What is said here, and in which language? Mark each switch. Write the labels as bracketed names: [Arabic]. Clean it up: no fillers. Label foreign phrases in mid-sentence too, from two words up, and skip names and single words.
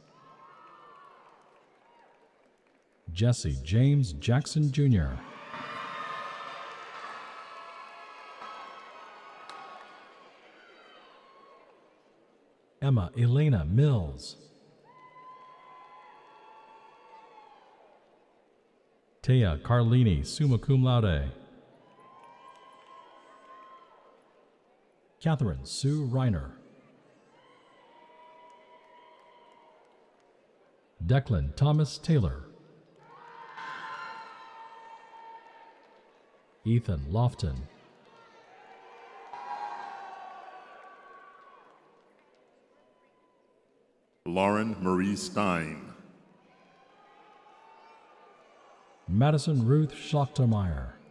[English] Jesse James Jackson Jr. Emma Elena Mills. Taya Carlini, [Latin] summa cum laude. [English] Catherine Sue Reiner. Declan Thomas Taylor. Ethan Lofton. Lauren Marie Stein. Madison Ruth Schachtermeyer.